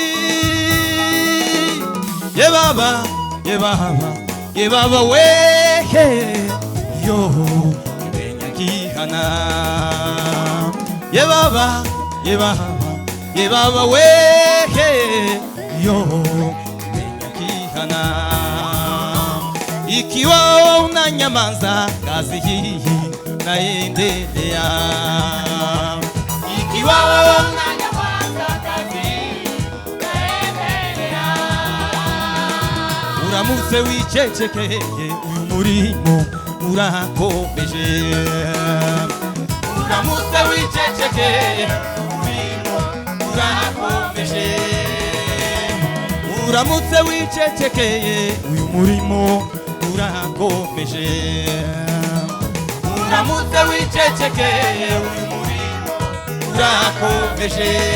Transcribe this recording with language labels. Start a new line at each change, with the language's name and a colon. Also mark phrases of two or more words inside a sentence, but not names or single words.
Kinyarwanda: ye baba ye baba ye baba wehe yo menya kihana, ye baba ye baba ye baba wehe yo menya kihana,
Swahili: ikiwa unanyamaza kazi hii naendelea, ikiwa unanyamaza kazi hii naendelea,
Kinyarwanda: uramutse wicecekeye uyu murimo urakomeje, uramutse wicecekeye umurimo urakomeje, uramutse wicecekeye uyu murimo urakomeje, uramutse wicecekeye uyu murimo urakomeje.